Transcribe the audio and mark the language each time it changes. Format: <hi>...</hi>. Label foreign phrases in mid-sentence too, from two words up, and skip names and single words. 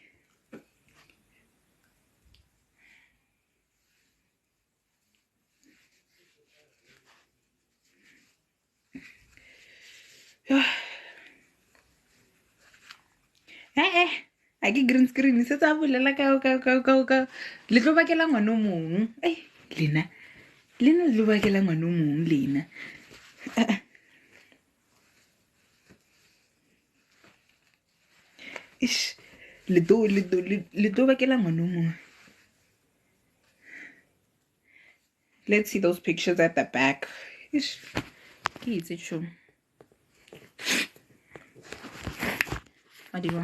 <nso>a ke</nso> <en>green screen</en> <nso>se tsa bolela ka le tlo bakela ngwana mong lena le tlo bakela ngwana mong lena ish le tlo bakela ngwana o mongwe.</nso> <en>Let's see those pictures at the back. Ish.</en> <nso>Ke itse tšhomo. Adiwa.</nso>